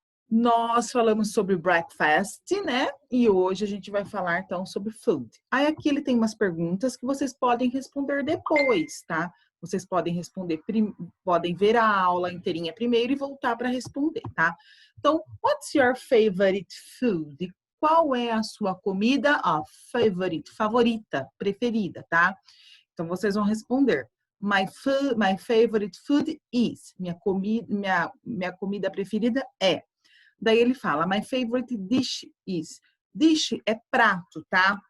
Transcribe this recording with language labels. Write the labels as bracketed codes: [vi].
[pt] Nós falamos sobre breakfast, né? E hoje a gente vai falar, então, sobre food. Aí aqui ele tem umas perguntas que vocês podem responder depois, tá? Vocês podem responder, podem ver a aula inteirinha primeiro e voltar para responder, tá? [en] Então, what's your favorite food? [pt] Qual é a sua comida, favorita, preferida, tá? Então, vocês vão responder. [en] My favorite food is. [pt] Minha comida preferida é. Daí ele fala, [en] my favorite dish is. [pt] Dish é prato, tá?